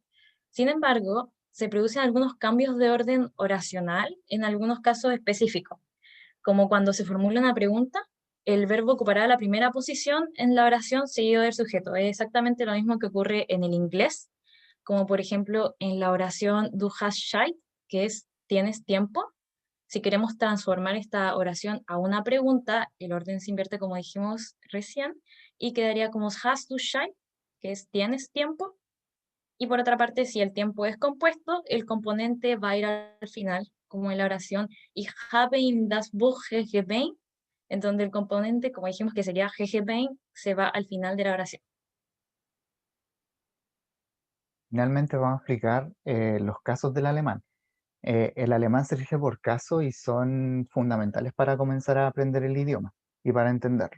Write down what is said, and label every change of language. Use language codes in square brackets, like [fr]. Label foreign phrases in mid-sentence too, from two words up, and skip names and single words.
[es] Sin embargo, se producen algunos cambios de orden oracional en algunos casos específicos, como cuando se formula una pregunta, el verbo ocupará la primera posición en la oración seguido del sujeto. Es exactamente lo mismo que ocurre en el inglés, como por ejemplo en la oración [de] du hast Zeit, [es] que es ¿tienes tiempo? Si queremos transformar esta oración a una pregunta, el orden se invierte como dijimos recién, y quedaría como [de] hast du Zeit, [es] que es ¿tienes tiempo? Y por otra parte, si el tiempo es compuesto, el componente va a ir al final, como en la oración [de] Ich habe in das Buch gegeben, [es] en donde el componente, como dijimos que sería gegeben, se va al final de la oración. Finalmente vamos a explicar los casos del alemán. El alemán se rige por casos y son fundamentales para comenzar a aprender el idioma y para entenderlo.